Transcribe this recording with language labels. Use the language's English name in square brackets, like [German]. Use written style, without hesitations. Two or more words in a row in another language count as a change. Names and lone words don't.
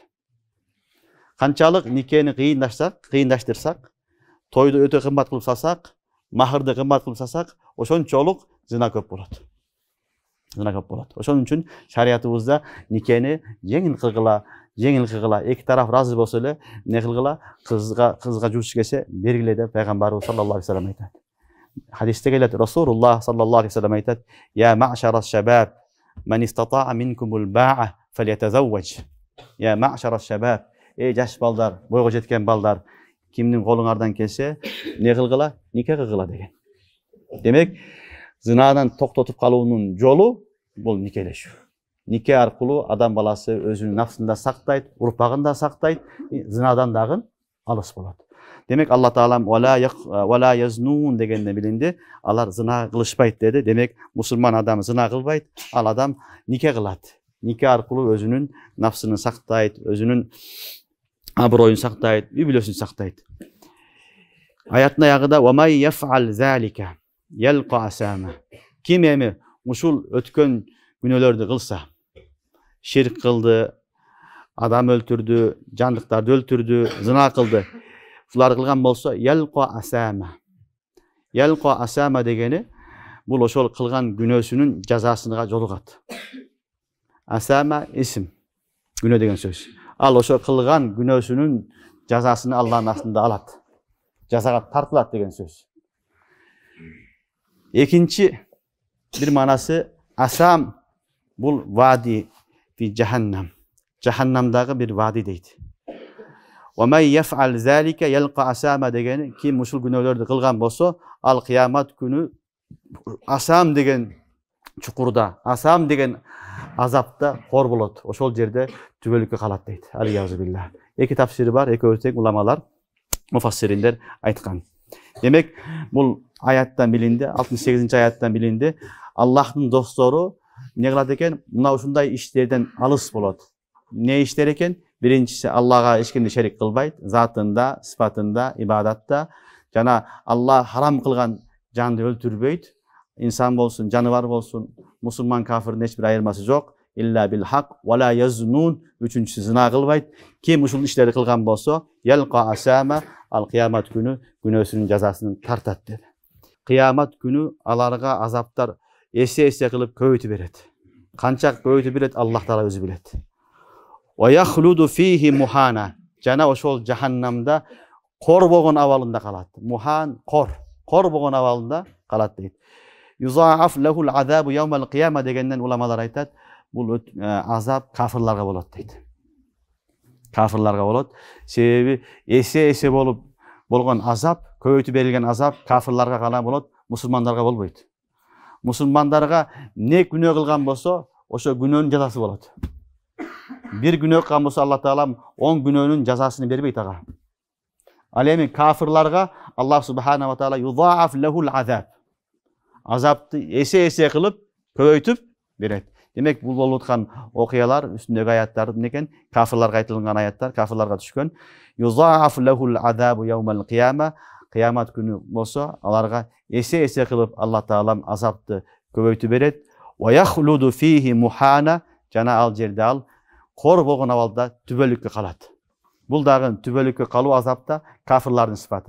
[Kyrgyz] Канчалык никени кыйындаштырсак, тойду өтө кымбат кылып салсак, махырды кымбат кылып салсак, ошончолук зына көп болот. Зына көп болот. Ошон үчүн шариятыбызда никени жеңил кылгыла, эки тараф разы болсо эле не кылгыла, кызга жуш келсе бергиле деп пайгамбарыбыз [Arabic] صلى الله عليه وسلم [Kyrgyz] айтат. Хадисте келет, [Arabic] رسول الله صلى الله عليه وسلم айтат: "يا معشر الشباب, من استطاع منكم الباءة فليتزوج." يا معشر الشباب, [Kyrgyz] ey жаш балдар, бойго жеткен балдар, кимдин колуңардан келсе, не кылгыла? Нике кылгыла деген. Демек, Zinadan toktotуп калуунун жолу бул никелешүү. Нике аркылуу адам баласы өзүнүн нафсын да сактайт, урпагын да сактайт, зынадан дагы алыс болот. Демек Алла Таалам [Arabic] ولا يزنون [Kyrgyz] дегенде билинди, алар зына кылышпайт деди. Демек мусулман адам зына кылбайт, ал адам нике кылат. Нике аркылуу өзүнүн нафсын сактайт, өзүнүн аброюн сактайт, үй бүлөсүн сактайт. [Arabic] Аяттын аягында ومن يفعل ذلك يلق أثاما. [Kyrgyz] Ким эми ушул өткөн күнөөлөрдү кылса, ширк кылды, адам өлтүрдү, жандыктарды өлтүрдү, зына кылды. Шулар кылган болсо, [Arabic] يلق أثاما. يلق أثاما [Kyrgyz] дегени бул ошол кылган күнөөсүнүн жазасына жолугат. Асама исим, күнөө деген сөз. Ал ошо кылган күнөөсүнүн жазасын Алланын астында алат. Жазага тартылат деген сөз. Экинчи бир манасы асам бул [Arabic] واد في جهنم. [Kyrgyz] Жаханнамдагы бир вади дейт. [Arabic] ومن يفعل ذلك يلق أثاما [Kyrgyz] дегени ким ушул күнөөлөрдү кылган болсо, ал кыямат күнү асам деген чукурда, асам деген азапта кор болот. Ошол жерде түбөлүккө калат дейт. Алиязубилла. Эки тафсири бар, экөөсү тең уламалар, муфассириндер айткан. Демек, бул аяттан билинди, 68-ci аяттан билинди, Аллахтын достору эмне кылат экен? Мына ушундай иштерден алыс болот. Не иштер экен? Биринчиси Аллага эч кимди шерик кылбайт, затында, сыпатында, ибадатта, жана Алла харам кылган жанды өлтүрбөйт. Инсан болсун, жаныбар болсун, мусулман кафирдин эч бир айырмасы жок. [Arabic] إلا بالحق ولا يزنون. [Kyrgyz] Үчүнчүсү зына кылбайт. Ким ушул иштерди кылган болсо, [Arabic] يلق أثاما, [Kyrgyz] ал кыямат күнү күнөөсүнүн жазасын тартат dedi. Кыямат күнү аларга азаптар эсе-эсе кылып көбөйтүп берет. Канча көбөйтүп берет, Аллах Таала өзү билет. [Arabic] ويخلد فيه مهانا. [Kyrgyz] Жана ошол жаханнамда кор болгон абалында калат. Мухан кор болгон абалында калат дейт. [Arabic] يضاعف له العذاب يوم القيامة [Kyrgyz] дегенден уламалар айтат, бул азап кафирларга болот дейт. Кафирларга болот. Себеби эсе-эсе болгон азап, көбөйтүп берилген азап кафирларга гана болот, мусулмандарга болбойт. Мусулмандарга не күнөө кылган болсо, ошо күнөөнүн жазасы болот. Бир күнөө кылган болсо Алла Таалам 10 күнөөнүн жазасын бербейт ага. Ал эми кафирларга [Arabic] الله سبحانه وتعالى يضاعف له العذاب. [Kyrgyz] Азапты эсе-эсе кылып көбөйтүп берет. Демек бул болуп аткан окуялар үстүндөгү аяттар экен, кафирларга айтылган аяттар, кафирларга түшкөн. [Arabic] يضاعف له العذاب يوم القيامة. [Kyrgyz] Кыямат күнү болсо, аларга эсе-эсе кылып Алла Таалам азапты көбөйтүп берет. [Arabic] ويخلد فيه مهانا. [Kyrgyz] Жана ал жерде ал кор болгон абалда түбөлүккө калат. Бул дагы түбөлүккө калуу азапта кафирлардын сыпаты.